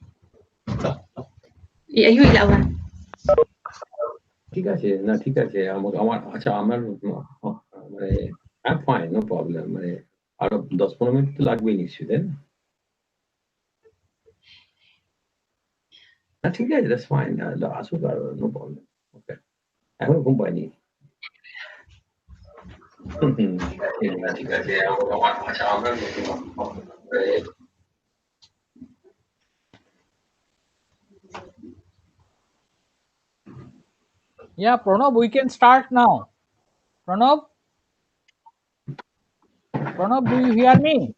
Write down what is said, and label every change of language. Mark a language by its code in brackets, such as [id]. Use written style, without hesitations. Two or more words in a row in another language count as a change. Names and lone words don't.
[bn] Iyo ilawan. ঠিক আছে না ঠিক আছে আমার আচ্ছা আমার মানে [en] I fine no problem [bn] মানে আরো 10-15 মিনিট তো লাগবেই নিশ্চয়ই তাই না ঠিক আছে [en] That's fine [bn] আসুক আর [en] no problem okay [bn] এখন ঘুম পাইনি ঠিক আছে আমার আচ্ছা আমরা [en] Yeah, Pranav, we can start now. Pranav, do you hear me?